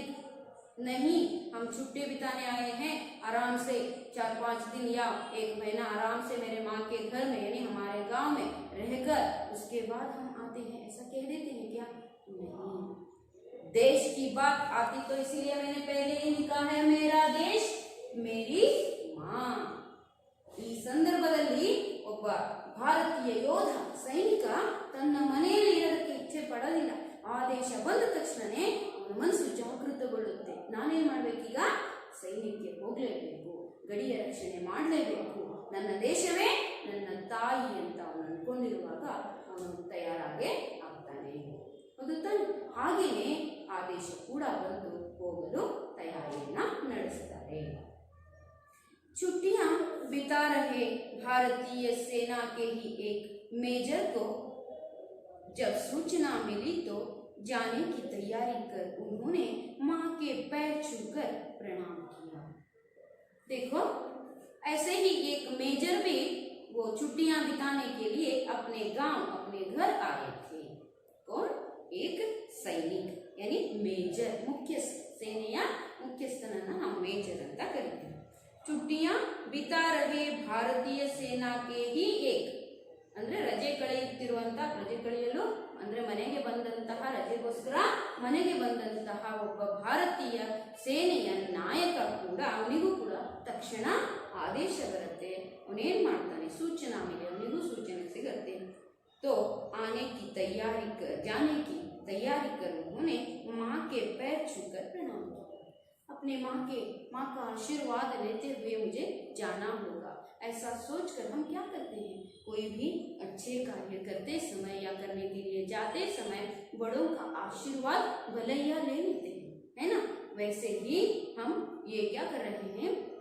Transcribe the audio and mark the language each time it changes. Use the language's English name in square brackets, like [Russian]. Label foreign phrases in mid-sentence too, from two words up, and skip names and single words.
[Hindi] नहीं हम छुट्टी बिताने आए हैं आराम से 4-5 दिन या 1 महीना आराम से मेरे माँ के घर में यानी हमारे गांव में रहकर उसके बाद हम आते हैं ऐसा कह देते हैं क्या नहीं देश की बात आती तो इसीलिए मैंने पहले ही लिखा है मेरा देश मेरी माँ [Kannada] ಈ ಸಂದರ್ಭದಲ್ಲಿ ಒಬ್ಬ ಭಾರತೀಯ ಯೋಧ ಸೈನಿಕ ತನ್ನ ಮನೆಯಲ್ಲಿ ಇರೋದಕ್ಕೆ ಇಚ್ಛೆ ಪಡಲಿಲ್ಲ ಆದೇಶ ಬಂದ ತಕ್ಷಣನೇ ಅವನ ಮನಸ್ಸು ಜಾಗೃತಗೊಳ್ಳುತ್ತೆ ನಾನೇನ್ ಮಾಡ್ಬೇಕೀಗ ಸೈನ್ಯಕ್ಕೆ ಹೋಗ್ಲೇಬೇಕು ಗಡಿಯ ರಕ್ಷಣೆ ಮಾಡಲೇಬೇಕು ನನ್ನ ದೇಶವೇ ನನ್ನ ತಾಯಿ ಅಂತ ಅವನು ಅನ್ಕೊಂಡಿರುವಾಗ ಅವನು ತಯಾರಾಗೇ ಆಗ್ತಾನೆ ಹೌದು ತಾನೆ ಹಾಗೆಯೇ ಆದೇಶ ಕೂಡ ಬಂದು ಹೋಗಲು ತಯಾರಿಯನ್ನ ನಡೆಸ್ತಾರೆ [Hindi] छुट्टियां बिता रहे भारतीय सेना के ही एक मेजर को जब सूचना मिली तो जाने की तैयारी कर उन्होंने मां के पैर छूकर प्रणाम किया देखो ऐसे ही एक मेजर भी वो छुट्टियां बिताने के लिए अपने गांव अपने घर आए थे कौन एक सैनिक यानी मेजर मुख्यस्थ [Kannada] सेನೆಯ ಮುಖ್ಯಸ್ಥನನ್ನ ನಾವು ಮೇಜರ್ ಅಂತ ಕರೀತೀವಿ [Hindi] छुट्टियां बिता रहे भारतीय सेना के ही एक [Kannada] ಅಂದ್ರೆ ರಜೆ ಕಳೆಯುತ್ತಿರುವಂತ ರಜೆ ಕಳೆಯಲು ಅಂದ್ರೆ ಮನೆಗೆ ಬಂದಂತಹ ರಜೆಗೋಸ್ಕರ ಮನೆಗೆ ಬಂದಂತಹ ಒಬ್ಬ ಭಾರತೀಯ ಸೇನೆಯ ನಾಯಕ ಕೂಡ ಅವನಿಗೂ ಕೂಡ ತಕ್ಷಣ ಆದೇಶ ಬರುತ್ತೆ ಅವನೇನ್ ಮಾಡ್ತಾನೆ ಸೂಚನಾ ಮೇಲೆ ಅವನಿಗೂ ಸೂಚನೆ ಸಿಗುತ್ತೆ [Hindi] तो आने की तैयारी कर जाने की तैयारी कर उन्होंने माँ के पैर छूकर प्रणाम किया अपने माँ का आशीर्वाद लेते हुए मुझे जाना होगा ऐसा सोचकर हम क्या करते हैं कोई भी अच्छे कार्य करते समय या करने के लिए जाते समय बड़ों का आशीर्वाद भलैया ले लेते हैं है ना वैसे ही हम ये क्या कर रहे हैं